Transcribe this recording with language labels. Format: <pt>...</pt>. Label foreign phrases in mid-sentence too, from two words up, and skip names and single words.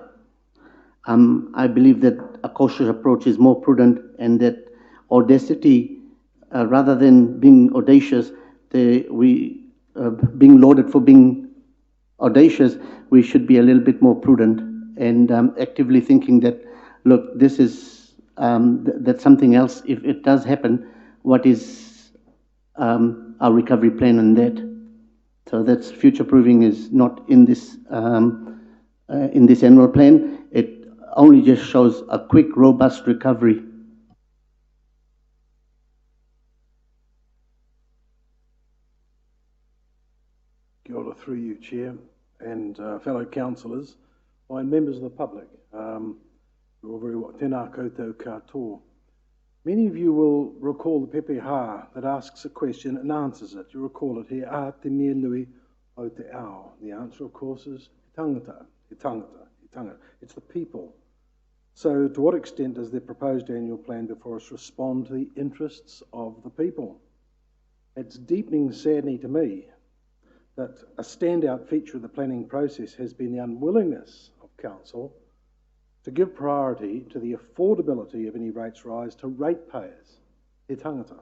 <en>I believe that a cautious approach is more prudent, and that audacity, rather than being audacious, being lauded for being audacious, we should be a little bit more prudent and actively thinking that, look, this is that's something else. If it does happen, what is our recovery plan on that? So that's future proofing is not in this annual plan. It only just shows a quick, robust recovery.</en> <mi>Kia ora</mi> <en>through you, Chair, and fellow councillors, and members of the public. You're all very well.</en> <mi>Tēnā koutou katoa.</mi> <en>Many of you will recall the Pepe ha that asks a question and answers it. You recall it here,</en> <mi>a te mea nui o te ao.</mi> <en>The answer, of course, is</en> <mi>tangata, tangata.</mi> <en>It's the people. So to what extent does the proposed annual plan before us respond to the interests of the people? It's deepening saddening to me that a standout feature of the planning process has been the unwillingness of Council to give priority to the affordability of any rates rise to ratepayers,</en> <mi>he tangata.</mi>